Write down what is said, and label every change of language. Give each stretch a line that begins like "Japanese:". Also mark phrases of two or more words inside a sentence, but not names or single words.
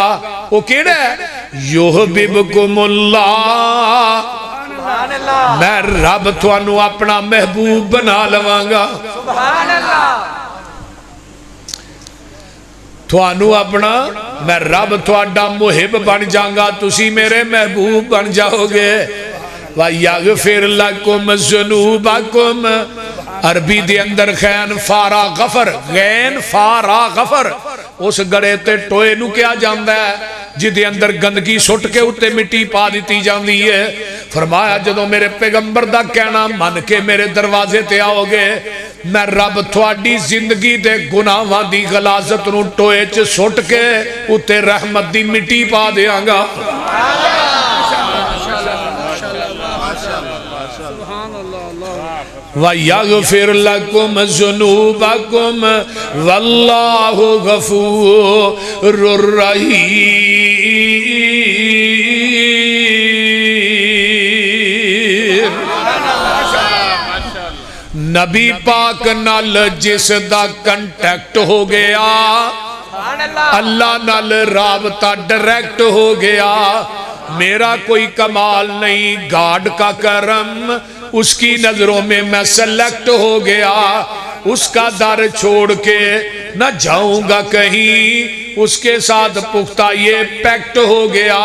Punjabi: وہ کیڑا ہے
Arabic: یحببکم اللہ،
Punjabi: میں رب تھانوں اپنا محبوب بنا لواں گا.
Arabic: سبحان اللہ.
Punjabi: تھانوں اپنا میں رب تھوڑا محب بن جاؤں تسی میرے محبوب بن جاؤ گے.
Arabic: وَيَغْفِرْ لَكُمْ ذُنُوبَكُمْ.
Punjabi: عربی دے اندر خین فارا غفر، غین فارا غفر اس گڑے تے ٹوئے نو کیا جاندہ ہے جدے اندر گندگی سٹ کے اتے مٹی پا دیتی جاندی ہے. فرمایا جدو میرے پیغمبر دا کہنا من کے میرے دروازے تے آؤ گے میں رب تھوڑی زندگی دے گناہاں دی غلاظت نو ٹوئے چ سٹ کے اتے رحمت دی مٹی پا دیاں گا.
Arabic: وَيَغْفِرْ لَكُمْ ذُنُوبَكُمْ وَاللَّهُ غَفُورٌ رَحِيمٌ.
Punjabi: نبی پاک نال جس دا کنٹیکٹ ہو گیا اللہ نال رابطہ ڈائریکٹ ہو گیا.
Urdu: میرا کوئی کمال نہیں، گاڈ کا کرم، اس کی نظروں میں میں سلیکٹ ہو گیا. اس کا در چھوڑ کے نہ جاؤں گا کہیں، اس کے ساتھ پختہ یہ پیکٹ ہو گیا.